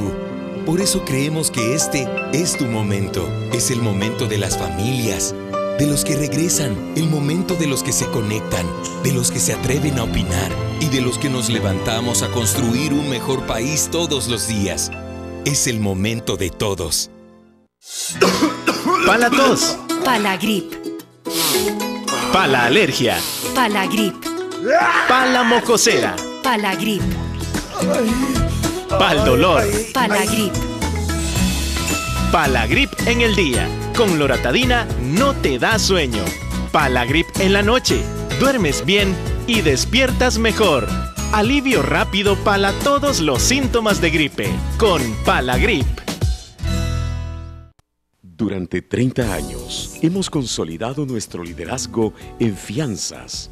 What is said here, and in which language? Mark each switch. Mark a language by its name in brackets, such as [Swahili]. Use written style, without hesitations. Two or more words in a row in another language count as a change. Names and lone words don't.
[Spanish] Por eso creemos que este es tu momento. Es el momento de las familias, de los que regresan, el momento de los que se conectan, de los que se atreven a opinar y de los que nos levantamos a construir un mejor país todos los días. Es el momento de todos. Pala tos. Pala grip. Pala alergia. Pala grip. Pala mocosera. Pala grip. Pal dolor. Pala grip. Pala grip en el día. Con loratadina no te da sueño. Pala grip en la noche. Duermes bien y despiertas mejor. Alivio rápido para todos los síntomas de gripe. Con Pala grip. Durante 30 años hemos consolidado nuestro liderazgo en fianzas.